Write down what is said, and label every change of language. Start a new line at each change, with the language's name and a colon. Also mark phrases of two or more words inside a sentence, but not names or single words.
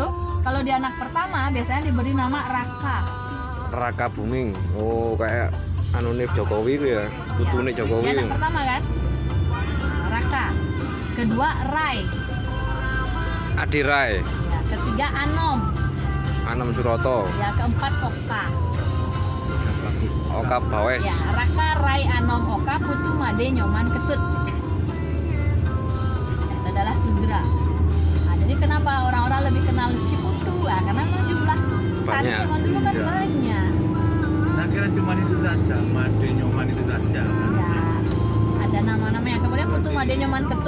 Indonesian: Kalau di anak pertama biasanya diberi nama Raka. Raka Buming. Oh kayak anune Jokowi itu ya.
Javanese: Putune
Indonesian: Di Jokowi. anak pertama kan? Nah, Raka. Kedua Rai. Adirai. Ya, ketiga Anom. Anam Suroto. Ya, keempat Oka. Oka Bawes. Ya, Raka, Rai, Anom, Oka, Putu, Made, Nyoman, Ketut. Itu adalah Sudra. Nah, jadi kenapa orang-orang lebih kenal si Putu? Nah, karena memang jumlah tani Banyak. zaman dulu kan Iya. banyak. Saya kira cuma itu saja, Made, Nyoman itu saja. Ya, ada nama-namanya. Kemudian Putu, Made, Nyoman, Ketut